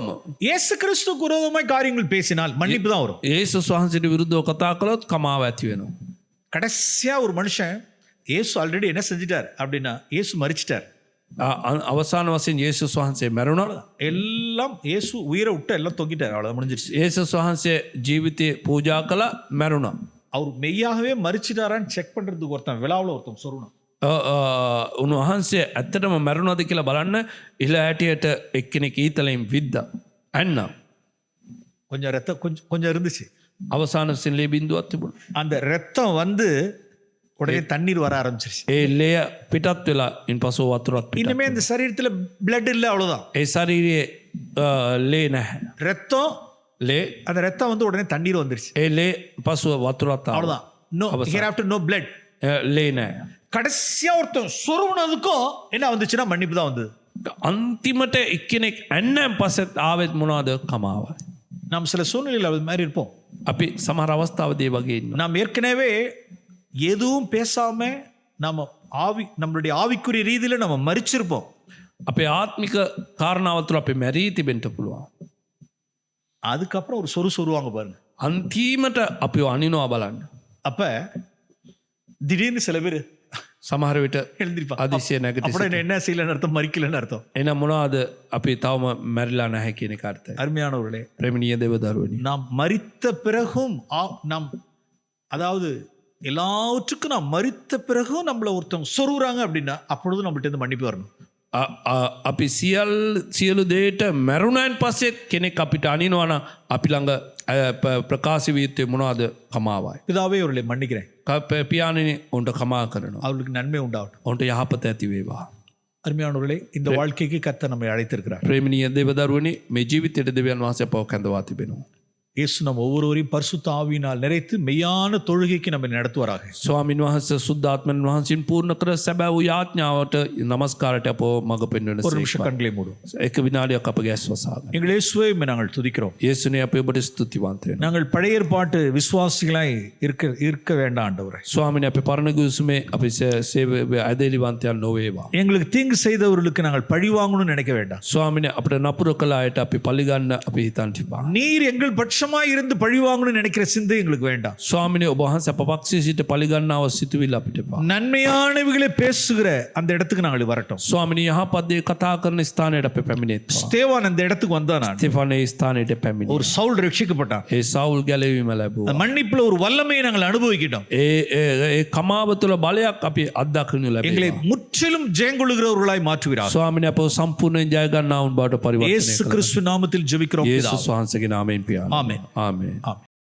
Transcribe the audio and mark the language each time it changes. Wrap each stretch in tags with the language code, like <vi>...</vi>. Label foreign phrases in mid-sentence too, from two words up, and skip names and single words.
<ta>இயேசு கிறிஸ்துவுக்கு விரோதமாய் காரியங்கள் பேசினால் மன்னிப்பு தான் வரும்.</ta> <si>යේසුස් වහන්සේට විරුද්ධව කතා කළොත් කමාව ඇති වෙනවා.</si> <ta>கடைசியா ஒரு மனுஷன் இயேசு ஆல்ரெடி என்ன செஞ்சிட்டார் அப்படின்னா, இயேசு மரிச்சிட்டார்.</ta> <si>අවසාන වශයෙන් යේසුස් වහන්සේ මැරුණා.</si> <ta>எல்லாம் இயேசு உயிரை விட்டு எல்லாம் தொங்கிட்டார், அவ்வளோதான் முடிஞ்சிருச்சு.</ta> <si>යේසුස් වහන්සේ ජීවිතේ පූජා කළා, මැරුණා.</si> <ta>அவர் மெய்யாகவே மறிச்சிட்டாரான்னு செக் பண்றதுக்கு ஒருத்தன் விழாவில் ஒருத்தன் சொருணும்.</ta> <si>උන්වහන්සේ ඇත්තටම මැරුණාද කියලා බලන්න ඉහළ ඇටියට එක්කෙනෙක් ඊතලෙන් විද්දා ඇන්නා.</si> <ta>கொஞ்சம் ரத்தம் கொஞ்சம் இருந்துச்சு.</ta> <si>අවසාන සිල්ලේ බින්දුවක් තිබුණා.</si> <ta>அந்த ரத்தம் வந்து உடனே தண்ணீர் வர ஆரம்பிச்சிருச்சு.</ta> <si>ඒ ලේ පිටත් වෙලා ඉන්පසු වතුරක් පිටත්.</si> <ta>இனிமே இந்த சரீரத்துல பிளட் இல்லை, அவ்வளவுதான்.</ta> <si>ඒ ශරීරයේ ලේ නැහැ.</si> <ta>ரத்தம்,</ta> <si>ලේ</si> <ta>அந்த ரத்தம் வந்து உடனே தண்ணீர் வந்துருச்சு,</ta> <si>ඒ ලේ පසුව වතුරක් ආවා.</si> <ta>அவ்வளவுதான்.</ta> <en>No here no blood.</en> <si>ලේ නැහැ.</si> <ta>கடைசியா ஒருத்தன் சொருவுனதுக்கும் என்ன வந்துச்சுன்னா மன்னிப்பு தான் வந்தது.</ta> <si>අන්තිමට එක්කෙනෙක් ඇන්නන් පස්සෙත් ආවෙත් මොනවද? කමාවයි.</si> <ta>நாம் சில சூழ்நிலையில் அது மாதிரி இருப்போம்.</ta> <si>අපි සමහර අවස්ථාවදී වගේ ඉන්නවා.</si> <ta>நாம் ஏற்கனவே எதுவும் பேசாம நாம நம்மளுடைய ஆவிக்குரிய ரீதியில நம்ம மரிச்சிருப்போம்.</ta> <si>අපේ ආත්මික කාරණාව තුළ අපි මැරී තිබෙන්න පුළුවන්.</si> <ta>அதுக்கப்புறம் ஒரு சொருவாங்க பாருங்க.</ta> <si>අන්තිමට අපි අනිනවා බලන්න.</si> <ta>அப்ப திடீர்னு சில பேர்</ta> <si>සමහර විට</si> <ta>எழுந்திருப்பாங்க.</ta> <si>அதிசய නැගිටි</si> <ta>அப்புறம் என்ன செய்யலன்னு அர்த்தம், மறிக்கலன்னு அர்த்தம்.</ta> <si>එන මොනවාද අපි තවම මැරිලා නැහැ කියන එක අර්ථය.</si> <ta>அருமையானவர்களே,</ta> <si>ප්‍රේමණීය දේවදරුවනි,</si> <ta>நாம் மரித்த பிறகும் நாம் அதாவது எல்லாவற்றுக்கும் நாம் மரித்த பிறகும் நம்மள ஒருத்தவங்க சொருகுறாங்க அப்படின்னா அப்பொழுது நம்மள்ட்ட இருந்து மன்னிப்பு வரணும்.</ta> <si>අපි සියලු දේට මැරුණයින් පස්සෙත් කෙනෙක් අපිට අනිනවා නම් අපි ළඟ ප්‍රකාශ විය යුත්තේ මොනවද? කමාවයි.</si> <ta>பிதாவே அவர்களை மன்னிக்கிறேன்,</ta> <si>පියාණෙනි උන්ට කමා කරනවා,</si> <ta>அவர்களுக்கு நன்மை உண்டாகட்டும்.</ta> <si>උන්ට යහපත ඇති වේවා.</si> <ta>அருமையானவர்களே, இந்த வாழ்க்கைக்கு கர்த்தர் நம்மை அழைத்திருக்கிறார்.</ta> <si>ප්‍රේමණීය දේවදරුවනි, මේ ජීවිතයට දෙවියන් වහන්සේ අපව කැඳවා තිබෙනවා.</si> <ta>இயேசு நம்ம ஒவ்வொருவரையும் பரிசுத்த ஆவியினால் நிறைத்து மெய்யான தொழுகைக்கு நம்ம நடத்துவாராக.</ta> <si>ස්වාමින් වහන්සේ සුද්ධාත්මන් වහන්සේන් පූර්ණ කර සැබෑ වූ යාඥාවට නමස්කාරයට අපව මඟ පෙන්වන</si> <ta>ஒரு நிமிஷம்</ta> <si>සේක්වා.</si> <ta>கண்களை மூடும்.</ta> <si>එක විනාඩියක් අපගේ ඇස් වසාගන්න.</si> <ta>எங்கள் இயேசுவை நாங்கள் துதிக்கிறோம்.</ta> <si>යේසුනේ අපි ඔබට ස්තුතිවන්ත වෙනවා.</si> <ta>நாங்கள் பழைய ஏற்பாட்டு விசுவாசிகளாய் இருக்க வேண்டாம் ஆண்டவரே.</ta> <si>ස්වාමිනේ, අපි පරණ ගුසුමේ අපි ඇදහිලිවන්තයන් නොවේවා.</si> <ta>எங்களுக்கு தீங்கு செய்தவர்களுக்கு நாங்கள் பழி வாங்கணும்னு நினைக்க வேண்டாம்.</ta> <si>ස්වාමිනේ, අපිට නපුර කළ අයට අපි පලිගන්න අපි හිතන්න තිබා.</si> <ta>நீர் எங்கள் பட்சமாய் இருந்து பழி வாங்கணும்னு நினைக்கிற சிந்தை எங்களுக்கு வேண்டாம்.</ta> <si>ස්වාමිනේ, ඔබ වහන්සේ අප පක්ෂයේ සිට පලිගන්නව සිතුවිල්ල අපිට එපා.</si> <ta>நன்மையானவைகளை பேசுகிற அந்த இடத்துக்கு நாங்கள் வரட்டும்.</ta> <si>ස්වාමිනේ, යහපත් දේ කතා කරන ස්ථානයට අපි පැමිණෙත්වා.</si> <ta>ஸ்தேவான் அந்த இடத்துக்கு வந்தான்.</ta> <si>ස්තෙෆානේ ස්ථානයට පැමිණි.</si> <ta>ஒரு சவுல் ரட்சிக்கப்பட்டான்.</ta> <si>ඒ සවුල් ගැලවීම ලැබුවා.</si> <ta>அந்த மன்னிப்புல ஒரு வல்லமையை நாங்கள் அனுபவிக்கிட்டோம்.</ta> <si>ඒ කමාව තුළ බලයක් අපි අත්දකිනු</si> <ta>எங்களை</ta> <si>ලැබෙනවා.</si> <ta>முற்றிலும் ஜெயங்கொள்ளுகிறவர்களாய் மாற்றுகிறார்.</ta> <si>ස්වාමිනේ, අපව සම්පූර්ණයෙන් ජය ගන්නා වුන් බවට පරිවර්තනය</si> <ta>இயேசு</ta> <si>කළා.</si> <ta>கிறிஸ்து நாமத்தில் ஜெபிக்கிறோம்.</ta> <si>යේසුස් වහන්සේගේ නාමයෙන් පියාණන්. ආමේන්. ආමේන්.</si> <ta>ஆமென்.</ta>